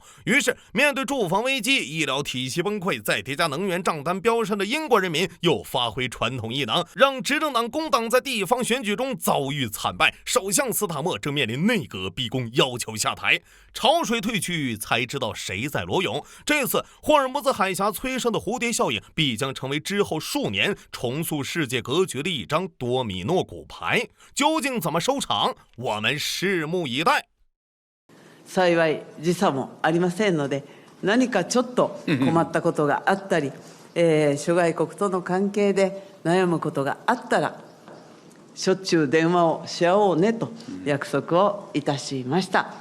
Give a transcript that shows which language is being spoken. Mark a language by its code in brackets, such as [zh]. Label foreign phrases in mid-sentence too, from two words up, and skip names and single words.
[zh] 於是，面對住房危機、醫療體系崩潰，再疊加能源賬單飆升的英國人民，又發揮傳統異能，讓執政黨工黨在地方選舉中遭遇慘敗，首相斯塔默正面臨內閣逼宮，要求下台。潮水退去，才知道誰在裸泳。這次霍爾木茲海峽催生的蝴蝶效應，必將成為之後數年重塑世界格局的一張多米諾骨牌。究竟怎麼收場，我們拭目以待。 [ja] 幸い時差もありませんので、何かちょっと困ったことがあったり、諸外国との関係で悩むことがあったら、しょっちゅう電話をし合おうねと約束をいたしました。